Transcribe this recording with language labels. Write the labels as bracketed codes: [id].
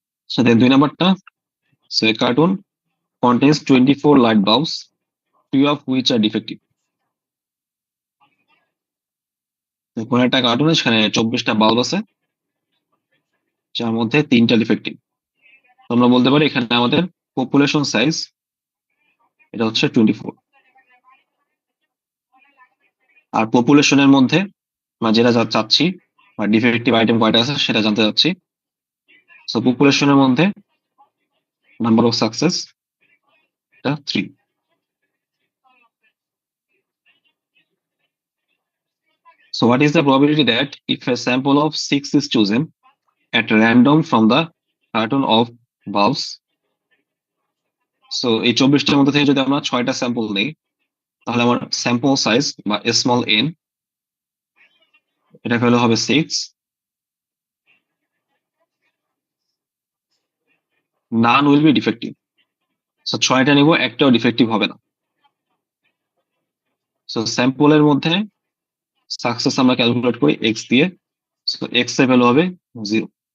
[bn] সাথে 2 নাম্বারটা, [en] So a cartoon contains 24 light bulbs, 3 of which are defective। [bn] তো কোন একটা কার্টুনে সেখানে 24টা বাল্ব আছে, যার মধ্যে 3টা ডিফেক্টিভ। আমরা বলতে পারি এখানে আমাদের পপুলেশন সাইজ এটা হচ্ছে 24। আর পপুলেশনের মধ্যে আমরা যেটা চাচ্ছি বা ডিফেক্টিভ আইটেম কয়টা আছে সেটা জানতে চাচ্ছি। সো পপুলেশনের মধ্যে নাম্বার অফ সাকসেস এটা 3। [en] So what is the probability that if a sample of 6 is chosen at random from the carton of bulbs, so [bn] এই 24টার মধ্যে থেকে যদি আমরা 6টা স্যাম্পল নেই, তাহলে আমার স্যাম্পল সাইজ বা স্মল এন এটা ভ্যালু হবে 6, [en] none will be defective। [bn] So 6টা নিব, একটাও ডিফেক্টিভ হবে না। সো স্যাম্পলের মধ্যে সাকসেস আমরা ক্যালকুলেট করি এক্স দিয়ে, সো এক্স এর ভ্যালু হবে 0।